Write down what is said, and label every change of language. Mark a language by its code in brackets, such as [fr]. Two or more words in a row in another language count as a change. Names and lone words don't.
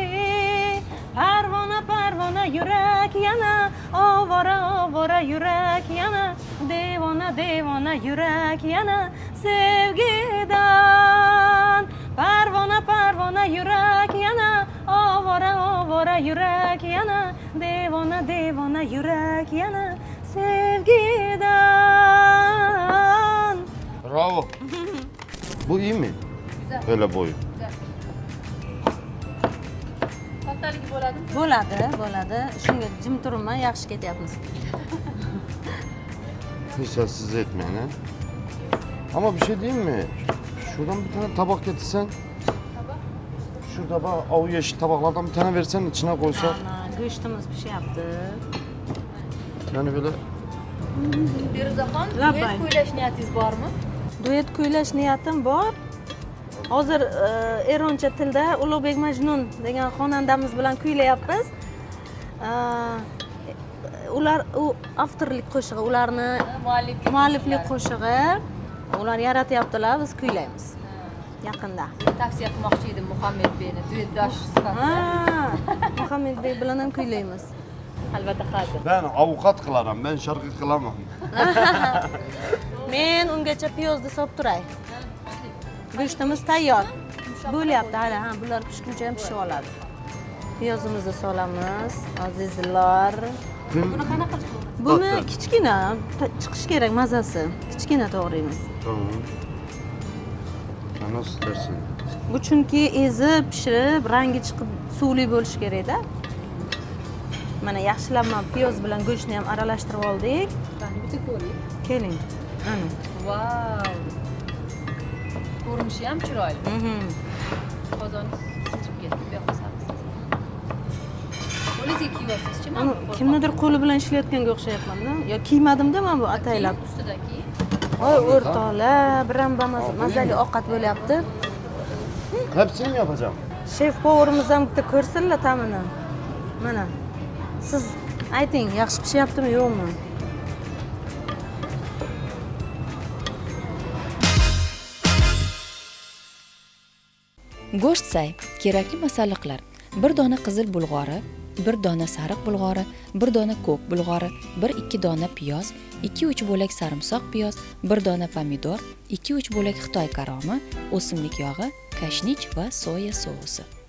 [uz] Parvona yurak yana, ovora yurak yana, devona yurak yana sevgidan. Parvona yurak yana, ovora yurak yana, devona yurak yana sevgidan. [tr] Bravo. Bu iyi mi? Güzel. Böyle boyu. [uz] Kattaligi bo'ladimi? Bo'ladi. Shunga jim turibman, yaxshi ketyapmiz. [tr] Hiç sessiz etmeyin ha. Ama bir şey diyeyim mi? Şuradan bir tane tabak getirsen. Şurada bak avu yeşil tabaklardan bir tane versen içine koysan. [uz] Ana, go'shtimiz pishyapti. [tr] Yani böyle [uz] Feruzaxon, Labbay. duet kuylash niyatingiz bormi? Duet kuylash niyatim bor. Hozir eroncha tilda Ulug'bek Majnun degan xonandamiz bilan kuylayapmiz. Ular u avtorlik qo'shig'i, ularni mualliflik qo'shig'i. Ular yaratyaptilar, biz kuylaymiz. Yaqinda. Tavsiya qilmoqchi edim Muhammadbekni duetdosh sifatida. Muhammadbek bilan ham kuylaymiz. Albatta hozir. [tr] ben avukat kılarım, ben şarkı kılamam. [uz] Men ungacha piyozni solib turay. Go'shtimiz tayyor. Bo'lyapti, hali bular pishguncha ham pishib oladi. Piyozimizni solamiz, azizlar. Buni qanaqa qilib? Buni Katta. kichkina chiqish kerak mazasi. Kichkina to'g'raymiz. [tr] Tamam. Sen nasıl dersin? [uz] Bu chunki ezib, pishirib, rangi chiqib suvli bo'lishi kerak-da. Mana yaxshilab piyoz bilan go'shtni ham aralashtirib oldik. Bitta ko'ring. Keling. Ana. Vau. Ko'rinishi ham chiroyli. Qozonni sichib ketdi, bu yoqqa sarisiz. Qo'lingizga kiyyapsizchi? Ana kimnidir qo'li bilan ishlayotganga o'xshayapman-da. Yo kiymadimda men bu ataylab. Ustidan kiy. Voy o'rtoqlar, biramba mazali ovqat bo'lyapti. [tr] Hepsini mi yapacağım? [uz] Shef powerimiz ham bitta ko'rsinlar ta'mini. Mana. Siz ayting, yaxshi pishyaptimi, yo'qmi? Go'sht say, kerakli masalliqlar: bir dona qizil bulg'ori, bir dona sariq bulg'ori, bir dona ko'k bulg'ori, 1-2 dona piyoz, 2-3 bo'lak sarimsoq piyoz, bir dona pomidor, 2-3 bo'lak Xitoy karomi, o'simlik yog'i, kashnich va soya sousi.